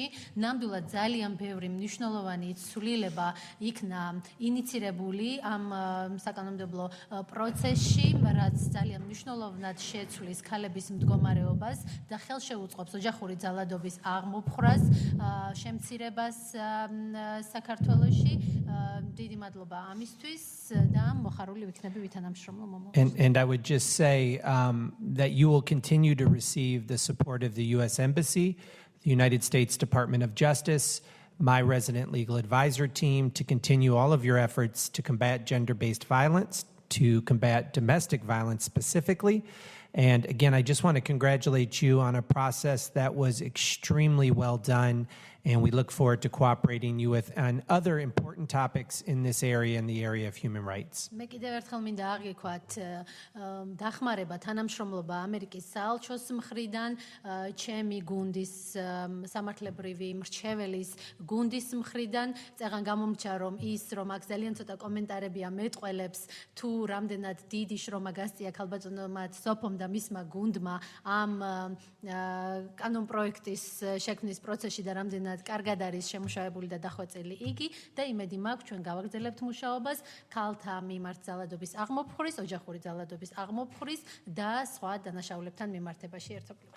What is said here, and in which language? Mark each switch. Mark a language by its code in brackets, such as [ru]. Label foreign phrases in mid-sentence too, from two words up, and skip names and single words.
[ka] ნამდვილად ძალიან ბევრი მნიშვნელოვანი ცვლილება იქნა ინიცირებული ამ საკანონმდებლო პროცესში, რაც ძალიან მნიშვნელოვნად შეცვლის ქალების მდგომარეობას და ხელშეუწყობს ოჯახური ძალადობის აღმოფხვრას, შემცირებას საქართველოში. დიდი მადლობა ამისთვის და მოხარული ვიქნები ვითანამშრომლო მომავალში. [en] And I would just say that you will continue to receive the support of the U.S. Embassy, the United States Department of Justice, my resident legal advisor team, to continue all of your efforts to combat gender-based violence, to combat domestic violence specifically. And again, I just want to congratulate you on a process that was extremely well done, and we look forward to cooperating you with on other important topics in this area, in the area of human rights. [ka] მე კიდევ ერთხელ მინდა აღიქვათ დახმარება თანამშრომლობა ამერიკის საელჩოს მხრიდან, ჩემი გუნდის სამართლებრივი მრჩეველის გუნდის მხრიდან. წეღან გამომჩა რომ აქ ძალიან ცოტა კომენტარებია მეტყველებს თუ რამდენად დიდი შრომა გასწია ქალბატონმა სოფომ და მისმა გუნდმა ამ კანონპროექტის შექმნის პროცესში და რამდენად კარგად არის შემუშავებული და დახვეწილი იგი და იმედი მაქვს ჩვენ გავაგრძელებთ მუშაობას ქალთა მიმართ ძალადობის აღმოფხვრის, ოჯახური ძალადობის აღმოფხვრის და სხვა დანაშაულებთან მიმართებაში ერთობლივად.